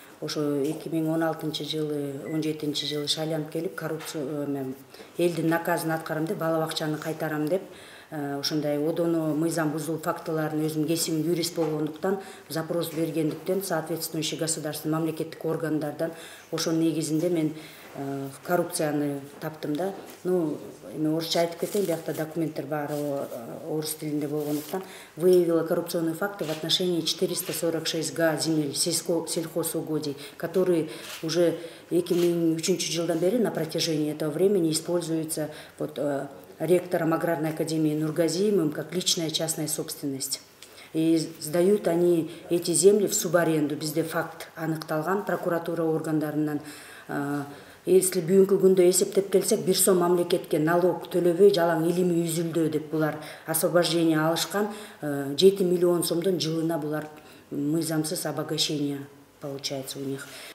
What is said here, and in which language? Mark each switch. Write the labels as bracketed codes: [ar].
[ky] Ошо 2016-жылы, 17-жылы шайланып келип, коррупция элдин наказын аткарам деп, бала бакчаны кайтарам деп, ошондой одону мыйзам бузуу фактыларын өзүм кесибим юрист болгондуктан запрос бергендиктен [ru] соответствующий государственный [ky] мамлекеттик органдардан ошонун негизинде мен коррупцияны таптым да. [ru] Ну, [ky] эми орусча айтып кетейин, биякта документтер баары орус тилинде болгондуктан [ru] выявила коррупционные факты в отношении 446 га земель сельхозугодий, которые уже [ky] 2003 жылдан бери [ru] на протяжении этого времени используются вот ректором Аграрной академии Нургазиевым как личная частная собственность. И сдают они эти земли в субаренду. [ky] Бизде факт аныкталган прокуратура органдарынан. Если бүгүнкү күндө эсептеп келсек, бир сом мамлекетке налог төлөбөй жалаң илими үзүлдү деп булар освобождение алышкан, 7 миллион сомдон жылына булар мыйзамсыз [ru] обогащение получается у них.